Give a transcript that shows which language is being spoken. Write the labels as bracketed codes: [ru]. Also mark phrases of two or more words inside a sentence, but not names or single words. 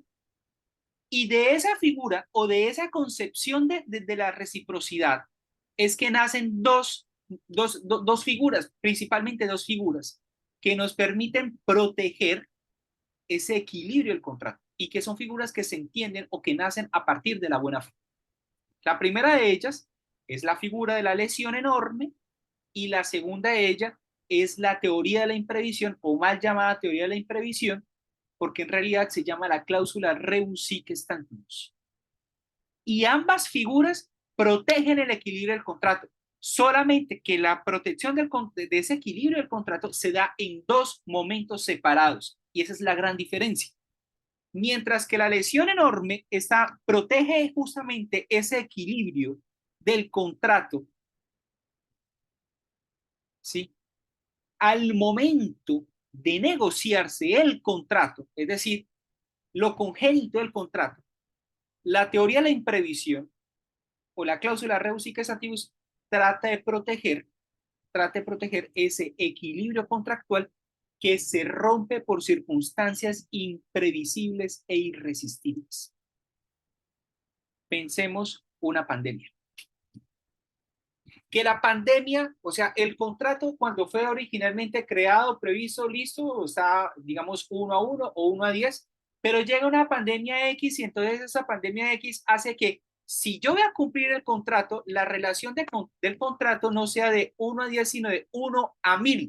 [es] Y de esa figura o de esa concepción de la reciprocidad es que nacen dos figuras, principalmente dos figuras, que nos permiten proteger ese equilibrio del contrato y que son figuras que se entienden o que nacen a partir de la buena fe. La primera de ellas es la figura de la lesión enorme y la segunda de ellas es la teoría de la imprevisión o mal llamada teoría de la imprevisión, porque en realidad se llama la cláusula [la] rebus sic stantibus. [es] Y ambas figuras protegen el equilibrio del contrato. Solamente que la protección de ese equilibrio del contrato se da en dos momentos separados. Y esa es la gran diferencia. Mientras que la lesión enorme protege justamente ese equilibrio del contrato, ¿sí? Al momento de negociarse el contrato, es decir, lo congénito del contrato, la teoría de la imprevisión o la cláusula [la] rebus sic stantibus [es] trata de proteger ese equilibrio contractual que se rompe por circunstancias imprevisibles e irresistibles. Pensemos una pandemia. Que la pandemia, o sea, el contrato cuando fue originalmente creado, previsto, listo, está, digamos, 1-1 o 1-10, pero llega una pandemia X y entonces esa pandemia X hace que si yo voy a cumplir el contrato, la relación del contrato no sea de 1-10, sino de 1-1000.